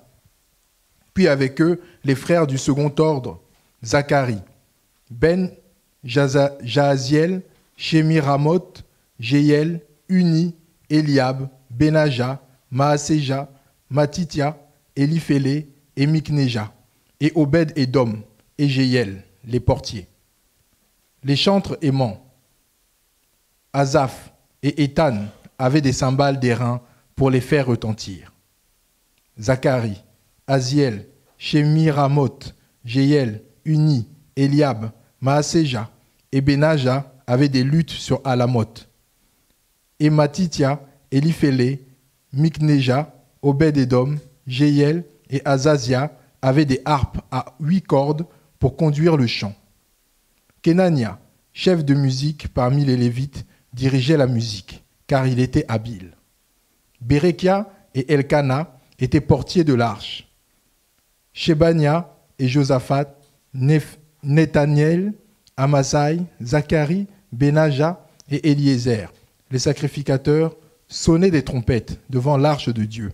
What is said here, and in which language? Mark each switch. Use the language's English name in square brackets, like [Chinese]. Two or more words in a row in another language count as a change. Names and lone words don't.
[French] Puis avec eux, les frères du second ordre, Zacharie, Ben Jahaziel, Shemiramoth, Jéiel, Uni, Eliab, Benaja, Maaseja, Matitia, Eliphélé et Mikneja, et Obed-Edom et Jéiel, les portiers. Les chantres Héman, Asaph et Étan avaient des cymbales d'airain pour les faire retentir. Zacharie, Aziel, Shemiramoth, Jéiel, Uni, Eliab, Maaseja et Benaja avaient des luttes sur Alamoth. Et Matitia, Eliphélé, Mikneja, Obed-Edom, Jéiel et Azazia avaient des harpes à 8 cordes pour conduire le chant. Kenania, chef de musique parmi les Lévites, dirigeait la musique, car il était habile. Bérékia et Elkana étaient portiers de l'arche. Shebania et Josaphat, Nethaniel, Amasai, Zacharie, Benaja et Eliezer, les sacrificateurs, sonnaient des trompettes devant l'arche de Dieu.